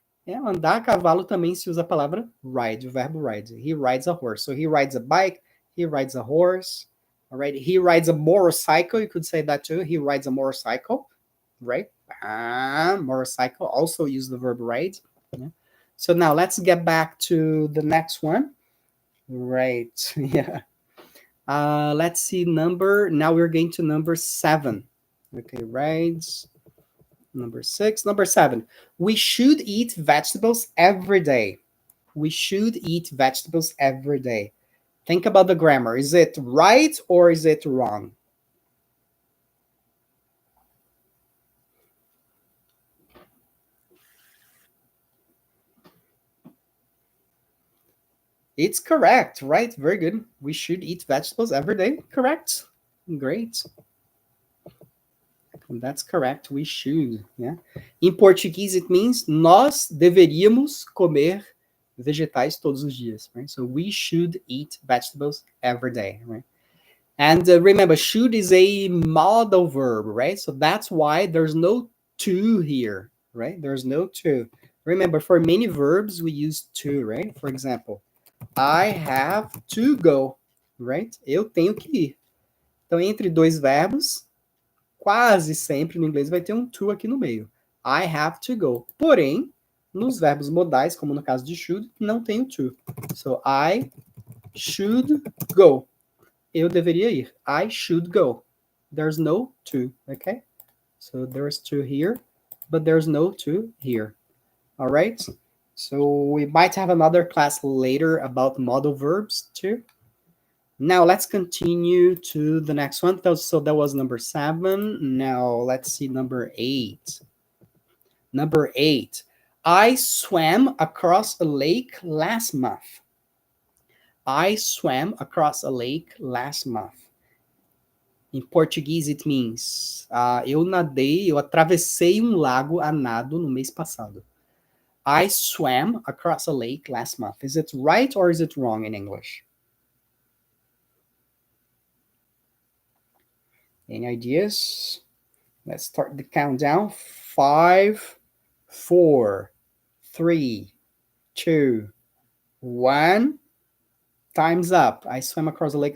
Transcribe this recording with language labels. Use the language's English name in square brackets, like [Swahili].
[Portuguese] Andar a cavalo também se usa a palavra ride, o verbo ride. [English] He rides a horse. So he rides a bike, he rides a horse, all right? He rides a motorcycle, you could say that too. He rides a motorcycle, right? Motorcycle, also use the verb ride. Yeah? So now let's get back to the next one. Right. Yeah. Let's see now we're going to number 7. Okay, right. Number 6. Number 7. We should eat vegetables every day. We should eat vegetables every day. Think about the grammar. Is it right or is it wrong? It's correct, right? Very good. We should eat vegetables every day. Correct. Great. That's correct. We should. Yeah. [Portuguese] Em português, [English] it means [Portuguese] nós deveríamos comer vegetais todos os dias. [English] Right. So we should eat vegetables every day. Right. And remember, should is a modal verb, right? So that's why there's no to here, right? There's no to. Remember, for many verbs, we use to, right? For example, I have to go, right? [Portuguese] Eu tenho que ir. Então, entre dois verbos, quase sempre no inglês vai ter um to aqui no meio. [English] I have to go. [Portuguese] Porém, nos verbos modais, como no caso de should, não tem o to. [English] So, I should go. [Portuguese] Eu deveria ir. [English] I should go. There's no to, okay? So there's to here, but there's no to here. All right? So we might have another class later about modal verbs too. Now let's continue to the next one. So that was number 7. Now let's see number 8. Number 8. I swam across a lake last month. I swam across a lake last month. [Portuguese] Em português, [English] it means [Portuguese] eu atravessei um lago a nado no mês passado. [English] I swam across a lake last month. Is it right or is it wrong in English? Any ideas? Let's start the countdown. 5, 4, 3, 2, 1. Time's up. I swam across a lake.